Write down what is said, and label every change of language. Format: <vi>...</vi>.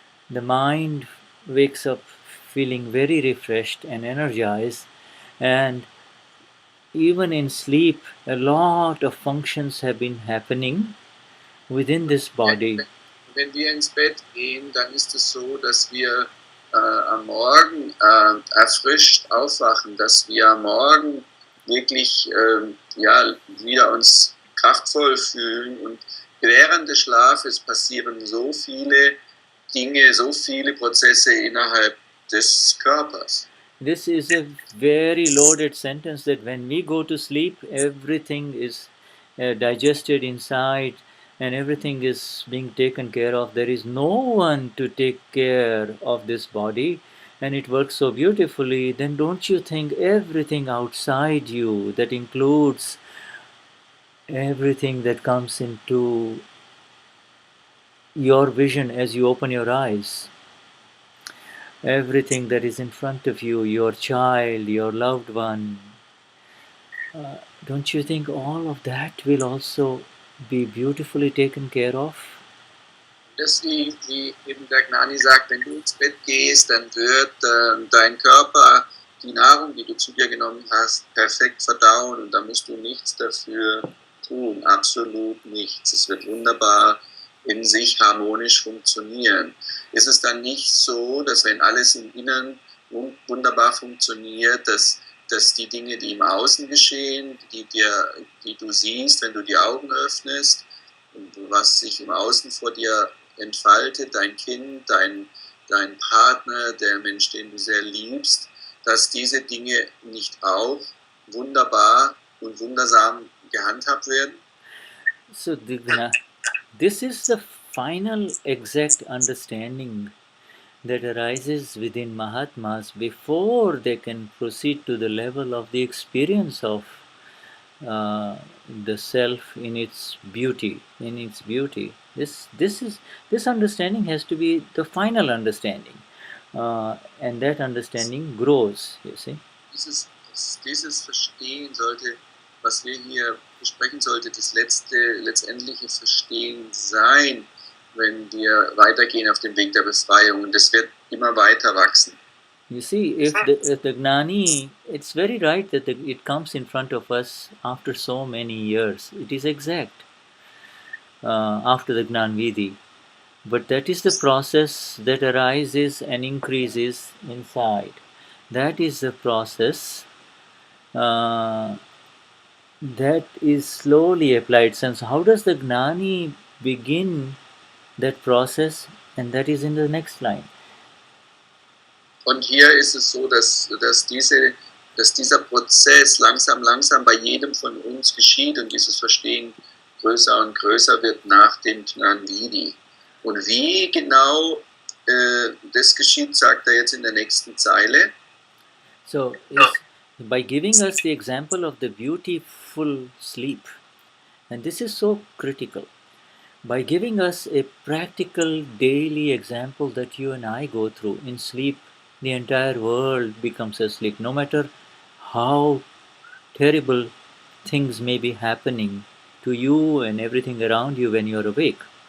<en>The mind wakes up feeling very refreshed and energized, and even in sleep, a lot of functions have been happening within this body.</en> <de>Wenn wir ins Bett gehen, dann ist es so, dass wir am Morgen erfrischt aufwachen, dass wir am Morgen wirklich wieder uns kraftvoll fühlen, und während des Schlafes passieren so viele Dinge, so viele Prozesse innerhalb des Körpers.</de> <en>This is a very loaded sentence, that when we go to sleep, everything is digested inside, and everything is being taken care of. There is no one to take care of this body, and it works so beautifully. Then don't you think everything outside you, that includes everything that comes into your vision as you open your eyes, everything that is in front of you, your child, your loved one, don't you think all of that will also be beautifully taken care of?</en> <de>Das, wie eben der Gnani sagt, wenn du ins Bett gehst, dann wird dein Körper die Nahrung, die du zu dir genommen hast, perfekt verdauen und da musst du nichts dafür tun, absolut nichts. Es wird wunderbar in sich harmonisch funktionieren. Ist es dann nicht so, dass wenn alles im Inneren wunderbar funktioniert, dass die Dinge, die im Außen geschehen, die du siehst, wenn du die Augen öffnest, was sich im Außen vor dir entfaltet, dein Kind, dein Partner, der Mensch, den du sehr liebst, dass diese Dinge nicht auch wunderbar und wundersam gehandhabt werden?</de> <en>So this is the final exact understanding that arises within Mahatmas before they can proceed to the level of the experience of the self in its beauty. This understanding has to be the final understanding, and that understanding grows. You see.</en> <de>Dieses Verstehen sollte, was wir hier besprechen, sollte das letztendliche Verstehen sein, wenn wir weitergehen auf dem Weg der Befreiung. Und das wird immer weiter wachsen.</de> <en>You see, if the Gnani, it's very right that it comes in front of us after so many years. It is exact after the Gnan Vidhi. But that is the process that arises and increases inside. That is the process that is slowly applied. Since how does the Gnani begin that process? And that is in the next line.</en> <de>Und hier ist es so, dass dieser Prozess langsam bei jedem von uns geschieht und dieses Verstehen größer und größer wird nach dem Gnani Vidhi. Und wie genau das geschieht, sagt er jetzt in der nächsten Zeile.</de> <en>So, by giving us the example of the beautiful sleep, and this is so critical, by giving us a practical daily example that you and I go through. In sleep, the entire world becomes asleep, no matter how terrible things may be happening to you and everything around you when you're awake.</en>